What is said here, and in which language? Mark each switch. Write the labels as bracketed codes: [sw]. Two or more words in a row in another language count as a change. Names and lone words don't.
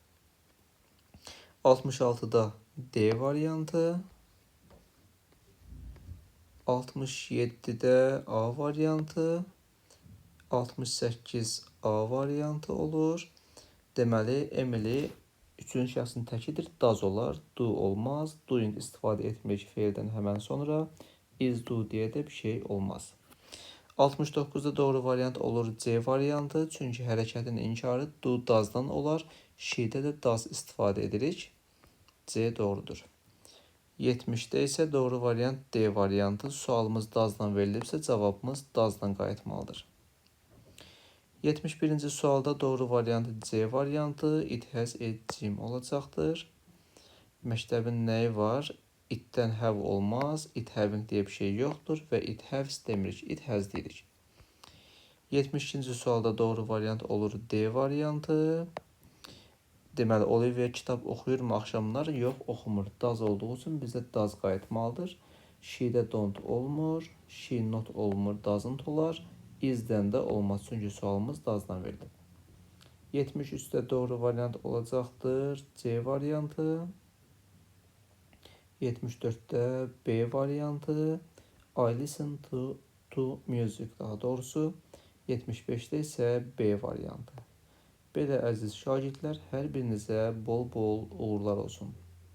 [az] 66'da D variantı, 67'də A variantı, 68 A variantı olur. Deməli, Emily üçün şəxsin təkidir, does olar, do olmaz, doing istifadə etmək feildən həmən sonra [en] is do [az] deyə də bir şey olmaz. 69'da doğru variant olur C variantı, çünki hərəkətin inkarı do, does'dan olar, she'də də does istifadə edirik. C doğrudur. 70'də isə doğru variant D variantı. Sualımız does'dan verilibsə cavabımız does'dan qayıtmalıdır. 71-ci sualda doğru variant C variantı. [en] It has a gym [az] olacaqdır. Məktəbin nəyi var? Itdən have olmaz. [en] It having [az] deyə bir şey yoxdur və [en] it has [az] demirik. [en] It has [az] deyirik. 72-ci sualda doğru variant olur D variantı. Deməli, Olivia kitab oxuyurmu axşamlar? Yox, oxumur. Does olduğu üçün bizdə does qayıtmalıdır. She-də don't olmur. [en] She not [az] olmur. Doesn't olar. Is-dən də olmaz. Çünki sualımız does'dan verilib. 73'də doğru variant olacaqdır C variantı. 74'də B variantı. [en] I listen to music [az] daha doğrusu. 75'də isə B variantı. Belə əziz şagirdlər, hər birinizə bol-bol uğurlar olsun.